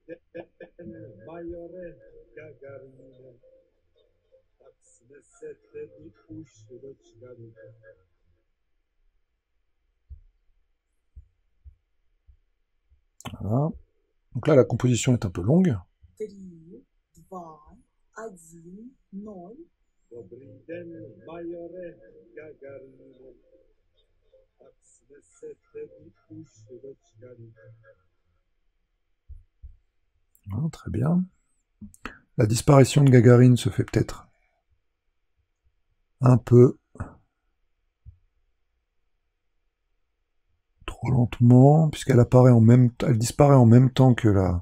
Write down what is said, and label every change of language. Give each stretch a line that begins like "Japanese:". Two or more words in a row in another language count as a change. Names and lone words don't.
French: Voilà. Donc là, la composition est un peu longue. 3, 2, 1, 0.
Czech: Dobrý den, majore Gagarine. Tak jsme se tedy už dočkali.
French: Voilà, très bien. La disparition de Gagarine se fait peut-être un peu trop lentement, puisqu'elle apparaît en même temps, elle disparaît en même temps que la...